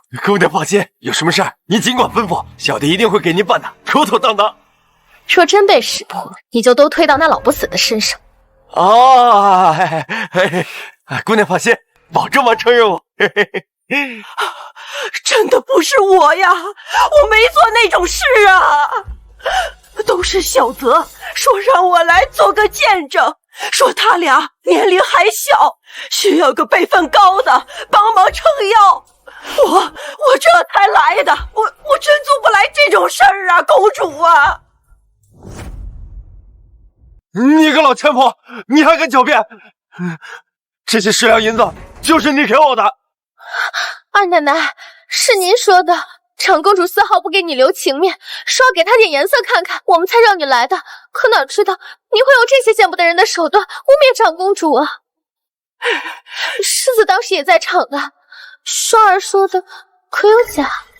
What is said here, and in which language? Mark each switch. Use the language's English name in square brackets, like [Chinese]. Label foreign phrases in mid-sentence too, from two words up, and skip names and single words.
[Chinese] 姑娘放心，有什麼事您儘管吩咐，小弟一定會給您辦的妥妥當當。若真被識破，你就都推到那老不死的身上。哦，姑娘放心，保證完成任務。真的不是我呀，我沒做那種事啊，都是小澤說讓我來做個見證，說他倆年齡還小，需要個輩分高的幫忙撐腰，我這才來的，我真做不來這種事兒啊，公主啊！你個老賤婆，你還敢狡辯？這些10兩銀子就是你給我的。二奶奶，是您說的，長公主絲毫不給你留情面，說要給她點顏色看看，我們才讓你來的。可哪知道你會用這些見不得人的手段污衊長公主啊！世子當時也在場的，雙兒說的可有假？